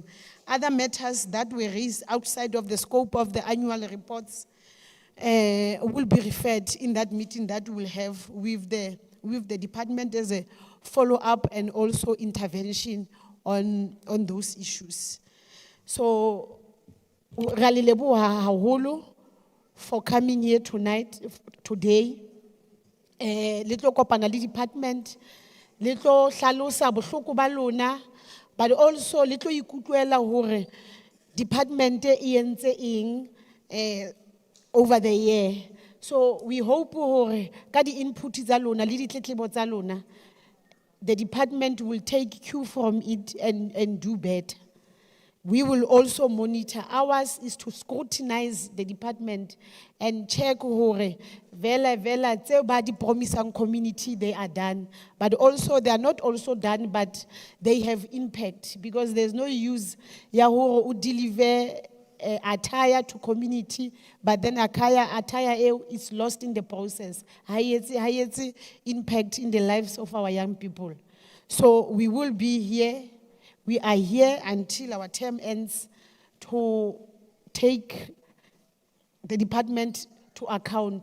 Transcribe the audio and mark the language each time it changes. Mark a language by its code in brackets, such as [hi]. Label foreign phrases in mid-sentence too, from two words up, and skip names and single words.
[en] Other matters that were raised outside of the scope of the annual reports will be referred in that meeting that we'll have with the department as a follow-up and also intervention on those issues. So, Rally [st] Leboha haholo [en] for coming here today. [st] Little kopana le department, little hlalosa bohloko ba lona, [en] but also [st] little ikutlwela hore department e entse eng [en] over the year. So we hope [st] hore ka di input tsa lona le ditletlebo tsa lona, [en] the department will take cue from it and do better. We will also monitor. Ours is to scrutinize the department and check [st] hore vela tse ba di promisang [en] community they are done, but also they are not also done, but they have impact, because there's no use [st] ya hore o [en] deliver attire to community, but then attire is lost in the process. [st] Hayetse [en] impact in the lives of our young people. So we will be here. We are here until our term ends to take the department to account.